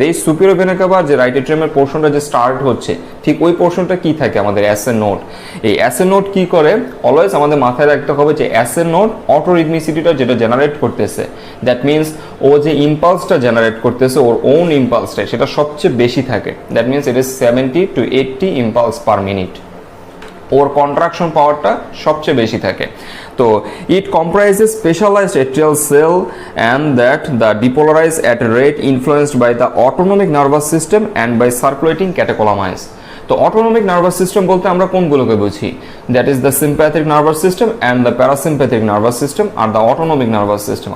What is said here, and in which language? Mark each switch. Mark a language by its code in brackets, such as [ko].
[bn] এই superior vena CAVA যে right এট্রিয়ামের পোর্শনটা যে স্টার্ট হচ্ছে, ঠিক ওই পোর্শনটা কি থাকে আমাদের এস এ নোড। এই এস এ নোড কি করে, অলওয়েজ আমাদের মাথায় রাখতে হবে যে এস এ নোড অটোরিদমিসিটিটা যেটা জেনারেট করতেছে, [en] that means [bn] ও যে ইম্পালসটা জেনারেট করতেছে ওর ওন ইম্পালসটা সেটা সবচেয়ে বেশি থাকে। [en] That means it is 70 to 80 impulse per minute. [bn] Or contraction পাওয়ারটা সবচেয়ে বেশি থাকে। [en] তো it comprises specialised atrial cell and that the depolarise at rate influenced by the autonomic nervous system and by circulating catecholamines. [bn] তো অটোনমিক নার্ভাস সিস্টেম বলতে আমরা কোনগুলোকে বুঝি, [en] That is the sympathetic nervous system and the parasympathetic nervous system আর the autonomic nervous system.